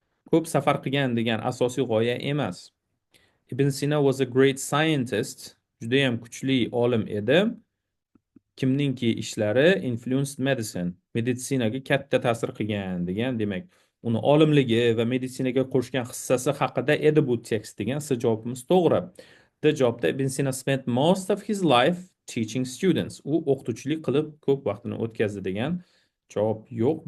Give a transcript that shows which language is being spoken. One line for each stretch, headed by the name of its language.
Uzbek: ko'p safar qilgan degan asosiy g'oya emas.
English: Ibn Sina was a great scientist,
Uzbek: judayam kuchli olim edi. Kimningki ishlari
English: influenced medicine,
Uzbek: meditsinaga katta ta'sir qilgan degan, demak, uni olimligi va meditsinaga qo'shgan hissasi haqida edi bu tekst degan siz javobimiz to'g'ri.
English: The
Uzbek: javobda
English: Ibn Sina spent most of his life teaching students.
Uzbek: U o'qituvchilik qilib ko'p vaqtini o'tkazdi degan javob yo'q.